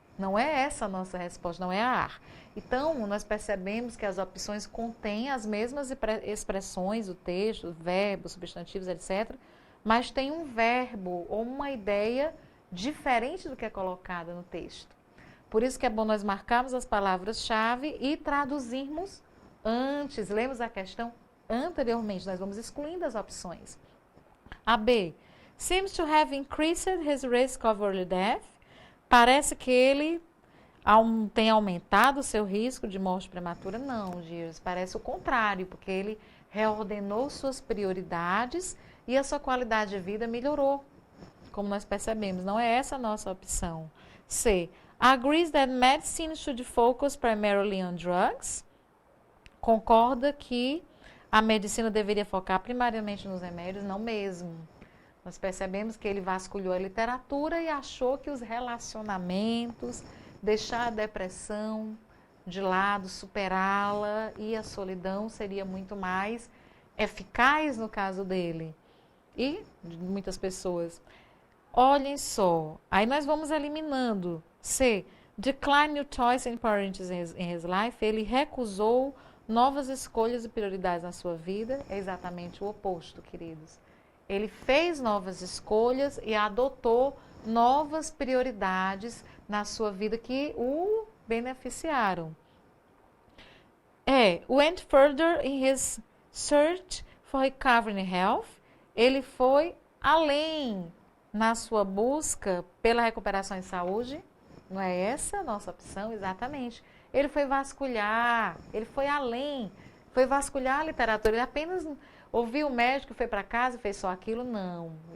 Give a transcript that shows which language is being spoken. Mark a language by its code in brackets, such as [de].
[pt] Não é essa a nossa resposta, não é a A. Então, nós percebemos que as opções contêm as mesmas expressões, o texto, verbos, substantivos, etc., mas tem um verbo ou uma ideia diferente do que é colocada no texto. Por isso que é bom nós marcarmos as palavras-chave e traduzirmos antes. Lemos a questão anteriormente, nós vamos excluindo as opções. A B. [en] Seems to have increased his risk of early death. [pt] Parece que ele tem aumentado o seu risco de morte prematura? Não, Girs, parece o contrário, porque ele reordenou suas prioridades e a sua qualidade de vida melhorou, como nós percebemos. Não é essa a nossa opção. C. [en] Agrees that medicine should focus primarily on drugs. [pt] Concorda que a medicina deveria focar primariamente nos remédios? Não mesmo. Nós percebemos que ele vasculhou a literatura e achou que os relacionamentos, deixar a depressão de lado, superá-la e a solidão seria muito mais eficaz no caso dele e de muitas pessoas. Olhem só, aí nós vamos eliminando. C. [en] Decline new choice and priorities in his life. [pt] Ele recusou novas escolhas e prioridades na sua vida. É exatamente o oposto, queridos. Ele fez novas escolhas e adotou novas prioridades na sua vida que o beneficiaram. [en] Went further in his search for recovering health. [pt] Ele foi além na sua busca pela recuperação em saúde. Não é essa a nossa opção? Exatamente. Ele foi vasculhar, ele foi além, foi vasculhar a literatura. Ele apenas ouviu o médico, foi para casa e fez só aquilo? Não.